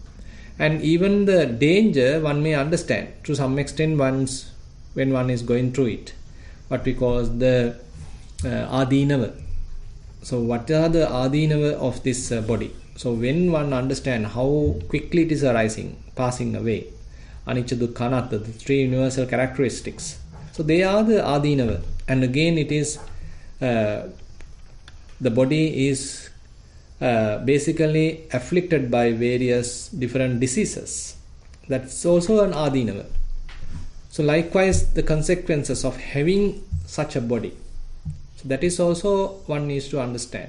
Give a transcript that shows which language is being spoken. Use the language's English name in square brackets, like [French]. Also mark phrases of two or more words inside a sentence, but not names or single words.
[English] And even the danger one may understand to some extent once when one is going through it. What we call the adinava. So what are the adinava of this body? So when one understands how quickly it is arising, passing away, [Pali] anicca, dukkha, anatta, [English] the three universal characteristics, so they are the adinava. And again it is the body is basically afflicted by various different diseases. That's also an adinava. So likewise the consequences of having such a body, so that is also one needs to understand.